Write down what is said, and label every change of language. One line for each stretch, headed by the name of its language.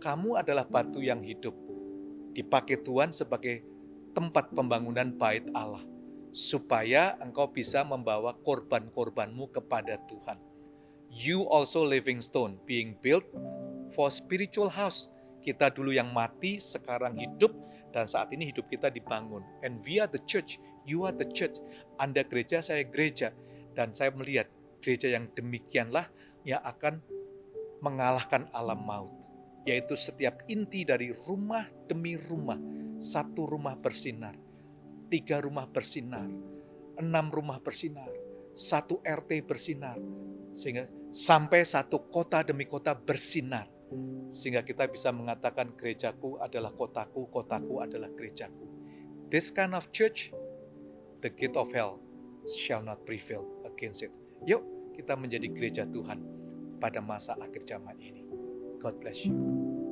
Indonesian: Kamu adalah batu yang hidup, dipakai Tuhan sebagai tempat pembangunan bait Allah, supaya engkau bisa membawa korban-korbanmu kepada Tuhan.
English: You also living stone, being built for spiritual house.
Indonesian: Kita dulu yang mati, sekarang hidup, dan saat ini hidup kita dibangun.
English: And we are the church, you are the church.
Indonesian: Anda gereja, saya gereja. Dan saya melihat gereja yang demikianlah yang akan mengalahkan alam maut. Yaitu setiap inti dari rumah demi rumah. 1 rumah bersinar, 3 rumah bersinar, 6 rumah bersinar, 1 RT bersinar. Sehingga sampai 1 kota demi kota bersinar. Sehingga kita bisa mengatakan gerejaku adalah kotaku, kotaku adalah gerejaku.
English: This kind of church, the gate of hell shall not prevail against it.
Indonesian: Yuk kita menjadi gereja Tuhan pada masa akhir zaman ini.
English: God bless you.